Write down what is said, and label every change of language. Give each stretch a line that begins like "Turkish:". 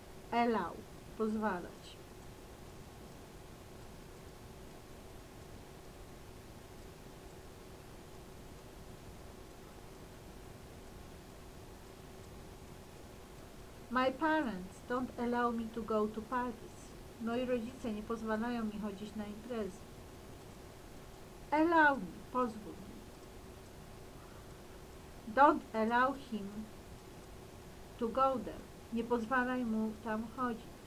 English: Allow.
Polish: Pozwalać.
English: My parents don't allow me to go to parties.
Polish: Moi rodzice nie pozwalają mi chodzić na imprezy.
English: Allow me,
Polish: pozwól mi.
English: Don't allow him to go there.
Polish: Nie pozwalaj mu tam chodzić.